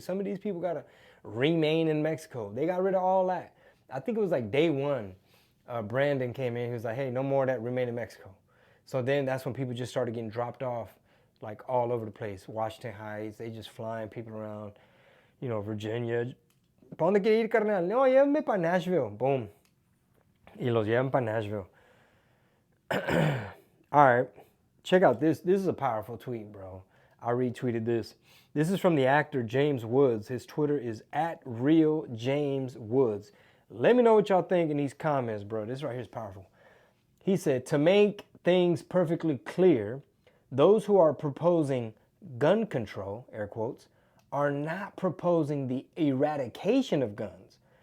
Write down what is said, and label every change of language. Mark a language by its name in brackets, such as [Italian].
[English] Some of these people got to remain in Mexico. They got rid of all that. I think it was like day one. Brandon came in. He was like, hey, no more of that, remain in Mexico. So then that's when people just started getting dropped off like all over the place. Washington Heights, they just flying people around, you know, Virginia. [Spanish] ¿Pa dónde quiere ir, carnal? No, llévenme para Nashville. Boom. Y los llevan para Nashville. [English] All right. Check out this. This is a powerful tweet, bro. I retweeted this. This is from the actor James Woods. His Twitter is @RealJamesWoods. Let me know what y'all think in these comments, bro. This right here is powerful. He said, to make things perfectly clear, those who are proposing gun control, air quotes, are not proposing the eradication of guns.